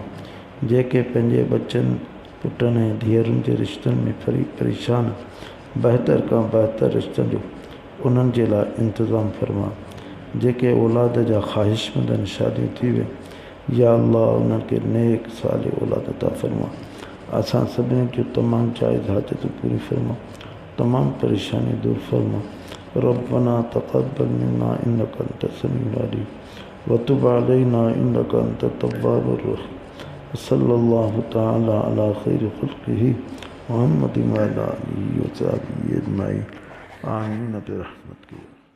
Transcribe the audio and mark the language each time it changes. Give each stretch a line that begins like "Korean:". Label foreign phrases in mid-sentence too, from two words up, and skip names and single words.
Sindhi: जेके पंहिंजे बच्चनि पुटनि ऐं धीअरुनि जे रिश्तनि में परेशान बहितर खां बहितर रिश्तनि जो उन्हनि जे लाइ इंतज़ाम फरमा। जेके औलाद जा ख़्वाहिशमंद आहिनि शादियूं थी वई,
Arabic: يا الله
Sindhi: उन्हनि खे नेक साले औलाद अता फरमा। असां सभिनी जूं तमामु जाइज़ हाजतूं पूरी फरमा। तमामु परेशानी दूर फरमा।
Arabic: ربنا تقبل منا إنك أنت السميع العليم وتب علينا إنك أنت التواب الرحيم. صلى الله تعالى على خير خلقه محمد وعلى آله وصحبه أجمعين. آمين برحمتك.